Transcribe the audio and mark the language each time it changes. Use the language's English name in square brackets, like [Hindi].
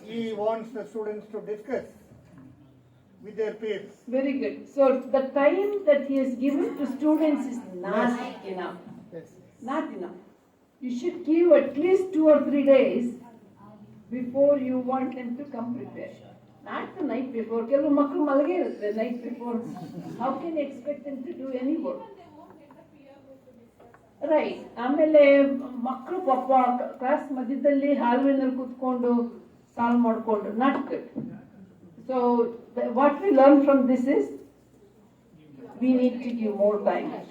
[English] He wants the students to discuss with their peers. Very good. So the time that he has given to students is not enough. Yes. Not enough. You should give at least 2 or 3 days before you want them to come prepared. Not the night before. [Kannada] ಕೆಲವು ಮಕ್ಕಳು ಮಲಗೇ ಇರುತ್ತೆ [English] the night before. How can you expect them to do any work? They won't get the peer group to discuss. Right. [Kannada] ಆಮೇಲೆ ಮಕ್ಕಳು ಪಾಪ class ಮಧ್ಯದಲ್ಲಿ ಹಾಲ್ವೇನಲ್ಲಿ ಕೂತ್ಕೊಂಡು solve ಮಾಡಿಕೊಂಡು [English] Not good. So what we learn from this is we need to give more time.